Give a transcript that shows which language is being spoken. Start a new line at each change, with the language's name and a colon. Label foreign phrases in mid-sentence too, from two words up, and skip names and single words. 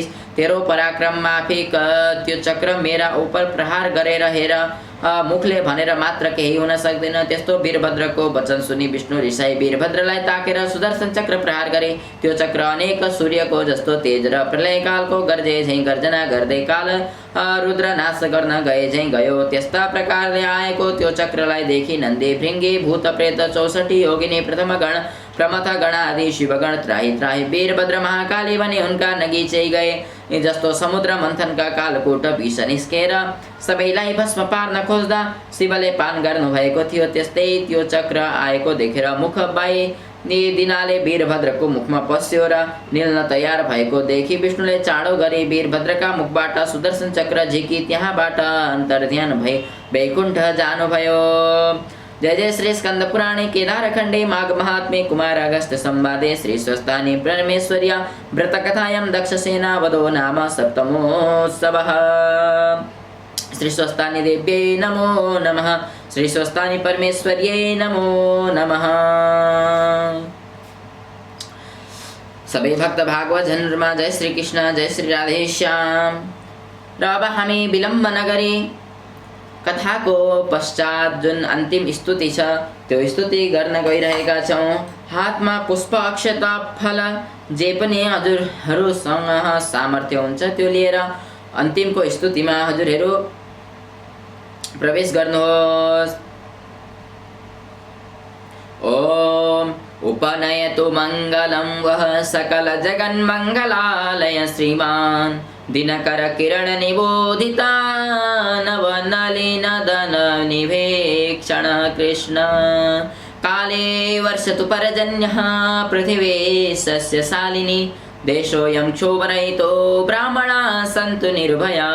Nepali: तेरो पराक्रम माफिक त्यो चक्र मेरा उपर प्रहार गरेर हेर, मुखले भनेर मात्र केही हुन सक्दैन। त्यस्तो वीरभद्रको वचन सुनि विष्णु रिसाई वीरभद्रलाई ताकेर सुदर्शन चक्र प्रहार गरे। त्यो चक्र अनेक सूर्यको जस्तो तेज र प्रलयकालको गर्जे झैँ गर्जना गर्दै काल रुद्र नाश गर्न गए झैँ गयो। त्यस्ता प्रकारले आएको त्यो चक्रलाई देखि नन्दी भृङ्गी भूत प्रेत 64 योगिनी प्रथम गण प्रमथ गण आदि शिवगण त्राही त्राही वीरभद्र महाकाली भने उनका नगिचै गए। जस्तो समुद्र मन्थनका कालकोट विष निस्केर सबैलाई भस्म पार्न खोज्दा शिवले पान गर्नुभएको थियो, त्यस्तै त्यो चक्र आएको देखेर मुख बाई दिनाले वीरभद्रको मुखमा पस्यो र निल्न तयार भएको देखि विष्णुले चाँडो गरी वीरभद्रका मुखबाट सुदर्शन चक्र झिकी त्यहाँबाट अन्तर्ध्यान भई वैकुण्ठ जानुभयो।
Sanskrit: जय जय श्री स्कंद पुराणे केदारखण्डे माघ महात्म्ये कुमार अगस्त्य संवादे श्री स्वस्थानी परमेश्वर्या व्रतकथायां दक्षसेना वधो नाम सप्तमोत्सवः। श्री स्वस्थानी देव्यै नमो नमः। श्री स्वस्थानी परमेश्वर्यै नमो नमः।
Nepali: सबै भक्त भागवत जनमा जय श्री कृष्ण, जय श्री राधेश्याम। र अब हामी विलम्ब नगरी कथाको पश्चात जुन अन्तिम स्तुति छ त्यो स्तुति गर्न गइरहेका छौँ। हातमा पुष्प अक्षता फल जे पनि हजुरहरूसँग सामर्थ्य हुन्छ त्यो लिएर अन्तिमको स्तुतिमा हजुरहरू प्रवेश गर्नुहोस्।
Sanskrit: ओम उपनयतु मङ्गलं वः सकल जगन्मङ्गलालय श्रीमान् दिनकर किरण निबोधिता नवनलिन दन निभेक्षण कृष्ण काले वर्षतु परजन्यः पृथिवी सस्यशालिनी देशोऽयं क्षोभरहितो ब्राह्मणाः सन्तु निर्भया